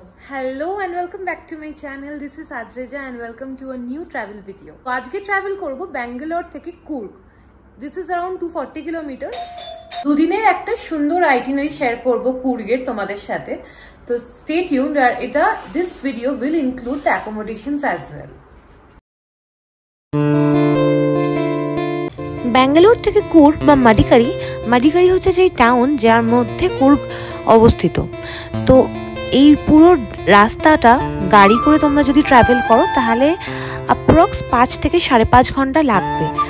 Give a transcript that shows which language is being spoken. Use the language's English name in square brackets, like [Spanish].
[English] Hello and welcome back to my channel. This is Adreja and welcome to a new travel video. [Bangla] So আজকে travel করব ব্যাঙ্গালোর থেকে Coorg. [English] This is around 240 kilometers. [Bangla] দুদিনের একটা সুন্দর itinerary share করব কুর্গের তোমাদের সাথে. [English] তো stay tuned [Bangla] আর এটা [English] this video will include the accommodations as well. [Bangla] Bangalore থেকে কুর্গ বা মাডিকারি হচ্ছে সেই টাউন যার মধ্যে কুর্গ অবস্থিত। তো এই পুরো রাস্তাটা গাড়ি করে তোমরা যদি ট্রাভেল করো তাহলে অ্যাপ্রক্স 5 থেকে 5.5 ঘন্টা লাগবে।